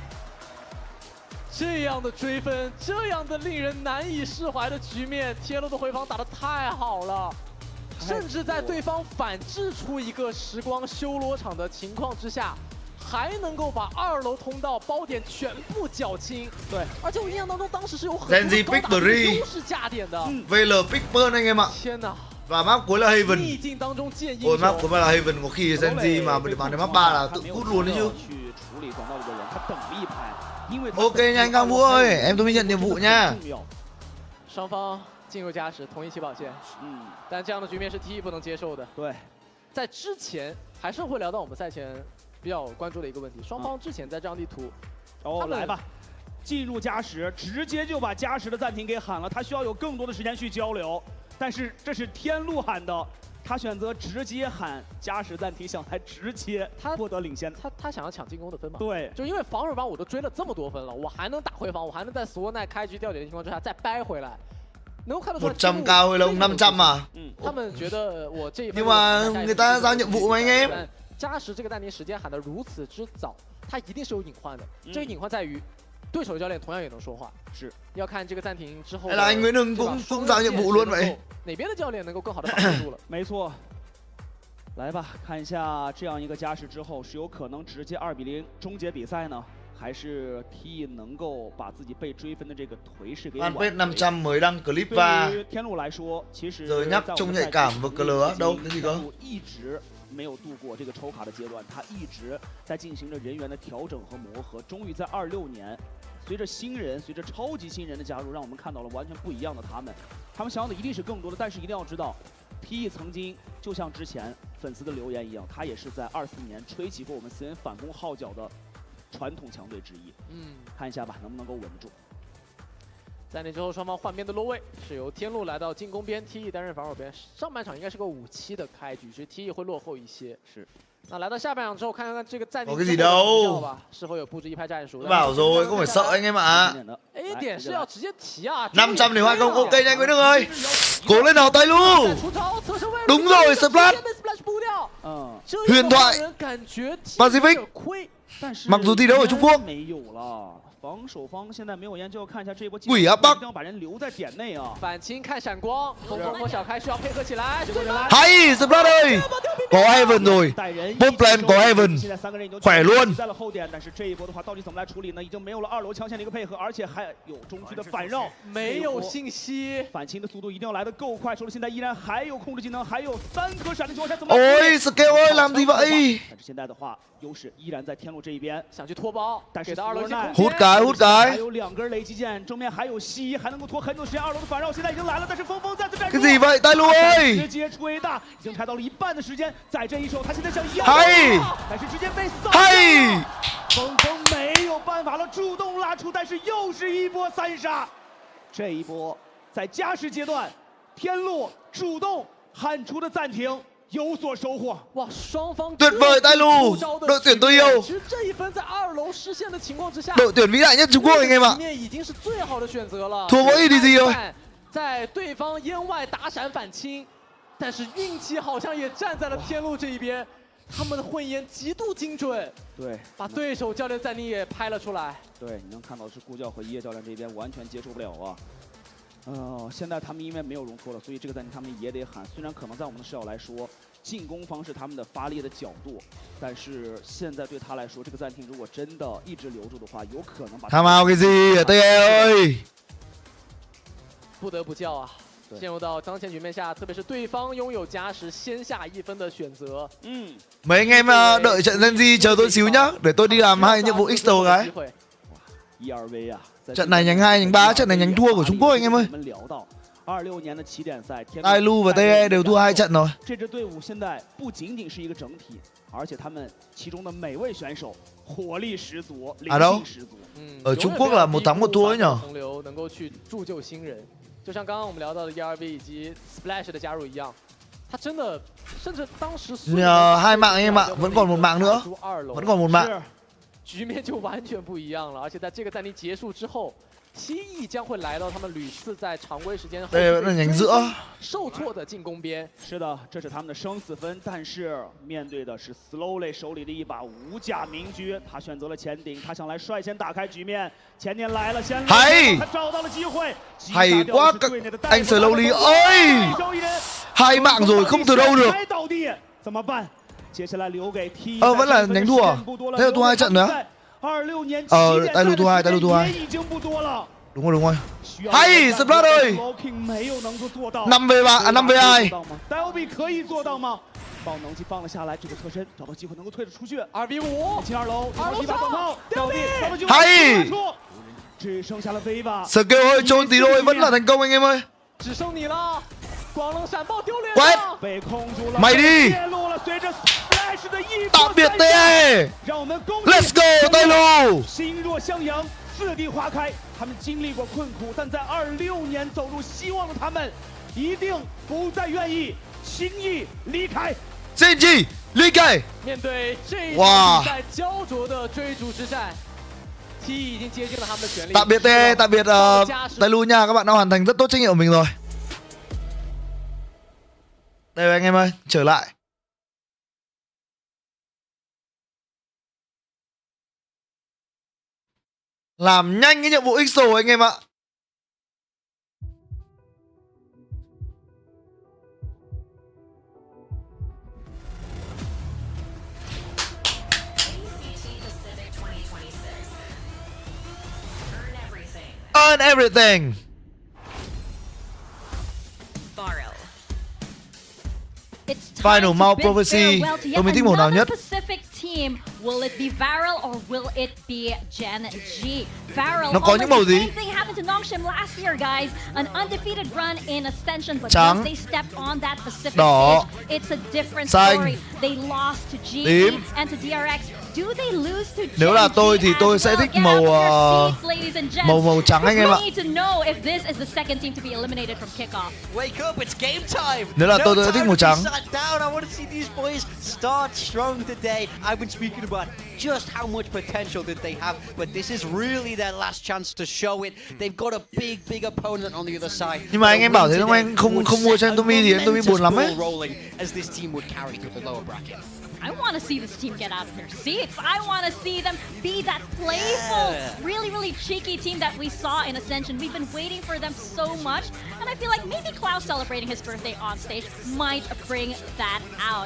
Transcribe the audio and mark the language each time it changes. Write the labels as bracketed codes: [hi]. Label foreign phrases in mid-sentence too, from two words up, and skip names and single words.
[zh] 这样的追分，这样的令人难以释怀的局面，天路的回防打得太好了。甚至在对方反制出一个时光修罗场的情况之下，还能够把2楼通道包点全部缴清。对，而且我印象当中当时是有很多高打优势架点的。 [vi] VL Pickburn anh em ạ. [zh] 天哪！ [vi] Và map cuối là Haven. [zh] 逆境当中见英雄。 [vi] Ôi map cuối là Haven, có khi Gen.G mà bàn đến map 3 là tự cút luôn đấy chứ. Ok nha anh Khang Vũ ơi, em Tumi nhận nhiệm vụ nha. [zh] 双方进入加时，同一起跑线。但这样的局面是 T 不能接受的。对，在之前还是会聊到我们赛前比较关注的一个问题，双方之前在这张地图，来吧，进入加时，直接就把加时的暂停给喊了，他需要有更多的时间去交流，但是这是天路喊的。他选择直接喊加时暂停，想来直接获得领先。他想要抢进攻的分嘛？对，就因为防守方我都追了这么多分了，我还能打回防，我还能在SWORNIGHT开局掉点的情况之下再掰回来，能够看得出来。 [vi] 100 cao hay là 500 à? [zh] 他们觉得我这一分。 [vi] Nhưng mà người ta giao nhiệm vụ mà anh em. [zh] 加时这个暂停时间喊得如此之早，他一定是有隐患的。这个隐患在于。对手教练同样也能说话，是要看这个暂停之后。 [vi] Là anh Nguyễn Hưng cũng giao nhiệm vụ luôn vậy. [zh] 哪边的教练能够更好的把握住了？没错。来吧，看一下这样一个加时之后，是有可能直接2-0终结比赛呢，还是 T 能够把自己被追分的这个颓势给挽回？ [vi] Fanpage 500 mới đăng clip và [zh] 对于天路来说，其实 [vi] giờ nhắc trông nhạy cảm và cờ lửa đâu cái gì cơ? [zh] 一直没有度过这个抽卡的阶段，他一直在进行着人员的调整和磨合，终于在26年。随着新人，随着超级新人的加入，让我们看到了完全不一样的他们。他们想要的一定是更多的，但是一定要知道 TE 曾经就像之前粉丝的留言一样，他也是在24年吹起过我们CN反攻号角的传统强队之一。看一下吧，能不能够稳住。在那之后，双方换边的落位是由天路来到进攻边 ，TE 担任防守边。上半场应该是个5-7的开局，其实 TE 会落后一些。是。那来到下半场之后，看看这个暂停 [vi] cái gì đâu [zh] 是否有布置一拍战术。 [vi] Bảo rồi, không phải sợ anh em ạ. [zh] A 点是要直接提啊。 [vi] 500 điểm 20, ok nha anh Nguyễn Đức ơi. Cố lên nào tay Lu. Đúng rồi, Splash. Huyền thoại Pacific. Mặc dù thi đấu ở Trung Quốc. [zh] 防守方现在没有研究，看一下这一波 [vi] Quỷ áp Bắc. [zh] 一定要把人留在点内啊。反清看闪光，红枫和小开需要配合起来。 [vi] Hay, Splash ơi. Có Heaven rồi. [en] Bot lane [vi] có Heaven. [zh] 现在3个人已经 [vi] khỏe luôn. [zh] 在了后点，但是这一波的话，到底怎么来处理呢？已经没有了2楼枪线的一个配合，而且还有中区的反绕，没有信息。反清的速度一定要来得够快。手里现在依然还有控制技能，还有3颗闪的情况下，怎么？ [vi] Ôi, Scale ơi, làm gì vậy? [zh] 但是现在的话，优势依然在天路这一边，想去拖包，但是 2楼 [vi] hút cái. [zh] 还有2根雷击剑，正面还有西，还能够拖很久时间。2楼的反绕现在已经来了，但是峰峰再次站住。 [vi] Cái gì vậy, tay Lu ơi? [zh] 直接吹大，已经拆到了1半的时间，在这一手他现在想要，但是直接被扫掉。峰峰没有办法了，主动拉出，但是又是一波3杀。这一波在加时阶段，天路主动喊出的暂停。有所收获，哇！双方 [vi] tuyệt vời tay Lu, đội tuyển tôi yêu. [zh] 其实这一分在2楼失陷的情况之下， [vi] đội tuyển vĩ đại nhất Trung Quốc anh em ạ. [zh] 已经是最好的选择了。 [vi] thua mỗi EDG rồi. [zh] 在对方烟外打闪反清，但是运气好像也站在了天路这一边，他们的混烟极度精准，对，把对手教练暂停也拍了出来。对，你能看到是顾教和一叶教练这边完全接受不了啊。现在他们因为没有容错了，所以这个暂停他们也得喊。虽然可能在我们的视角来说，进攻方是他们的发力的角度，但是现在对他来说，这个暂停如果真的一直留住的话，有可能把。 [vi] Tham ao cái gì ở THEO ơi? [zh] 不得不叫啊！陷入到当前局面下，特别是对方拥有加时先下1分的选择。 [vi] Mấy anh em đợi trận Gen.G chờ tôi xíu nhá, để tôi đi làm 2 nhiệm vụ extra cái. [zh] 1-2V 啊！ [vi] trận này nhánh 2, nhánh 3, trận này nhánh thua của Trung Quốc anh em ơi. [zh] 26 年的起点赛， [vi] Tai Lu và TE đều thua 2 trận rồi. [zh] 这支队伍现在不仅仅是一个整体，而且他们其中的每位选手火力十足，灵性十足。 [vi] Ở Trung Quốc là 1 thắng 1 thua ấy nhở? [zh] 洪流能够去铸就新人，就像刚刚我们聊到的 ERV 以及 Splash 的加入一样，他真的甚至当时 [vi] 2 mạng anh em ạ, vẫn còn 1 mạng nữa, vẫn còn 1 mạng. [zh] 局面就完全不一样了，而且在这个暂停结束之后 ，TE 将会来到他们屡次在常规时间受挫的进攻边。是的，这是他们的生死分，但是面对的是 Slowly 手里的一把无价名狙，他选择了前顶，他想来率先打开局面。前点来了，先来，他找到了机会。 [vi] Hay quá anh Slowly ơi, 2 mạng rồi không từ đâu được. [zh] 怎么办？ 接下来留给 TE [vi] vẫn là nhánh thua à? Thế là thua 2 trận nữa. Tai Lu thua 2, Tai Lu thua 2. Đúng rồi. Hay, Splash ơi. 5v3, 5v2. [zh] 可以做到吗？爆能机放了下来，这个侧身找到机会能够推着出去。 2v5，进2楼，一把短炮，掉地， [vi] hay. [zh] 只剩下了 V 吧。 [vi] Scale hơi trốn tí thôi vẫn là thành công anh em ơi. [zh] 只剩你了。 光冷闪爆丢脸了，被控住了， [vi] mày đi， tạm biệt TE， [en] Let's go [vi] 带路。 [zh] 心若向阳，4地花开。他们经历过困苦，但在26年走入希望的他们，一定不再愿意轻易离开。 GEN.G离开。面对这场比赛焦灼的追逐之战。 TE 已经接近了他们的权利。 [vi] Tạm biệt TE, tạm biệt Tai Lu nha, các bạn đã hoàn thành rất tốt trách nhiệm của mình rồi. Đây anh em ơi, trở lại. Làm nhanh cái nhiệm vụ extra anh em ạ. [en] Earn everything. Final Mount Prophecy. [vi] Tôi mới thích màu nào nhất. [en] Will it be Varel or will it be GEN.G? Varel, [vi] Nó có những màu gì? [en] same thing happened to Nongshim last year, guys. An undefeated run in Ascension, but [vi] Trắng. [en] once they stepped on that Pacific [vi] Đỏ. [en] stage, it's a different [vi] Xanh. [en] story. They lost to GE [vi] Tím. [en] and to DRX. Do they lose to GEN.G? [vi] Nếu là tôi thì tôi sẽ thích màu màu trắng anh em ạ. [en] We need to know if this is the second team to be eliminated from kickoff. Wake up, it's game time. [vi] Nếu là tôi sẽ thích màu trắng. [en] Sat down. I want to see these boys start strong today. I've been speaking about just how much potential that they have, but this is really their last chance to show it. They've got a big opponent on the other side. [vi] Nhưng mà anh em bảo thế không, anh không mua cho anh Tumi thì anh Tumi buồn lắm ấy. [en] As this team would carry through the lower bracket. I want to see this team get out of their seats. I want to see them be that playful, really cheeky team that we saw in Ascension. We've been waiting for them so much, and I feel like maybe Klaus celebrating his birthday on stage might bring that out.